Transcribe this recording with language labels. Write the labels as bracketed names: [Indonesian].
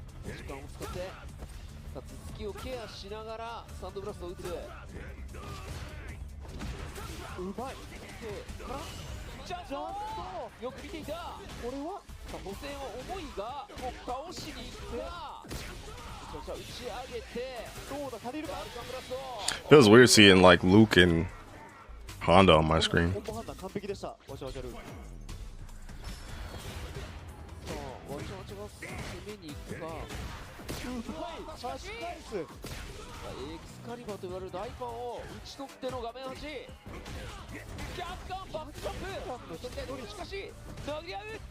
[Japanese] 時間を使ってさあ頭突きをケアしながらサンドブラストを打つ。うまい。でからジャンプよく見ていた。これはさあ補正を思いがもう倒しにいった打ち上げてどうだ、足りるか。バルカンブラスト。 [English] It was weird seeing like Luke and Honda on my screen. [Japanese] コンボ判断完璧でした。わちゃわちゃルーク。さあワチャワチャが攻めに行くか。うまい。差し返す。エクスカリバーと言われる大パンを打ち取っての画面端。逆感バックジャンプ。そしてしかし投げ合う。